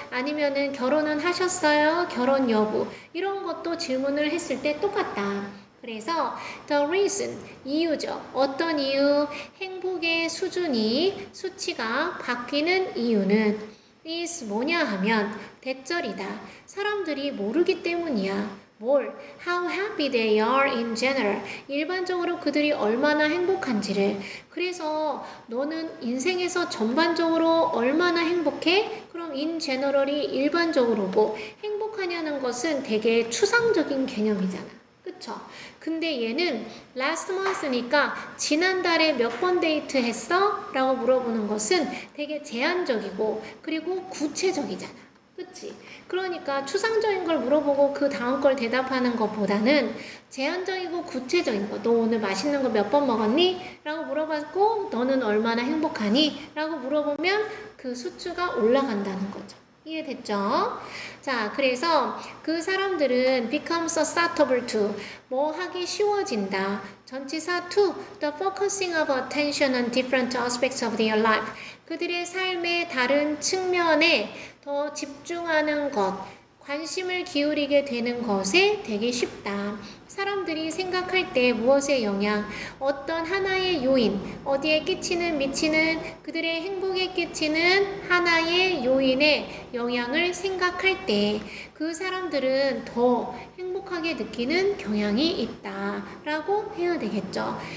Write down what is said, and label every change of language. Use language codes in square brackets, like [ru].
[ko] 아니면은 결혼은 하셨어요? 결혼 여부. 이런 것도 질문을 했을 때 똑같다. 그래서 [en] the reason, [ko] 이유죠. 어떤 이유? 행복의 수치가 바뀌는 이유는 [en] is [ko] 뭐냐 하면 대절이다. 사람들이 모르기 때문이야. 뭘? [en] How happy they are in general. [ko] 일반적으로 그들이 얼마나 행복한지를. 그래서 너는 인생에서 전반적으로 얼마나 행복해? 그럼 [en] in general [ko] 이 일반적으로고 행복하냐는 것은 되게 추상적인 개념이잖아. 그쵸? 근데 얘는 [en] last month [ko] 니까 지난달에 몇 번 데이트했어? 라고 물어보는 것은 되게 제한적이고 그리고 구체적이잖아. 그치? 그러니까 추상적인 걸 물어보고 그 다음 걸 대답하는 것보다는 제한적이고 구체적인 거. 너 오늘 맛있는 거 몇 번 먹었니? 라고 물어봤고 너는 얼마나 행복하니? 라고 물어보면 그 수치가 올라간다는 거죠. 이해됐죠? 자, 그래서 그 사람들은 [en] becomes susceptible to [ko] 뭐 하기 쉬워진다. 전치사 [en] to the focusing of attention on different aspects of their life. [ko] 그들의 삶의 다른 측면에 더 집중하는 것, 관심을 기울이게 되는 것에 되게 쉽다. 사람들이 생각할 때 무엇의 영향, 어떤 하나의 요인, 어디에 미치는 그들의 행복에 끼치는 하나의 요인의 영향을 생각할 때 그 사람들은 더 행복하게 느끼는 경향이 있다라고 해야 되겠죠.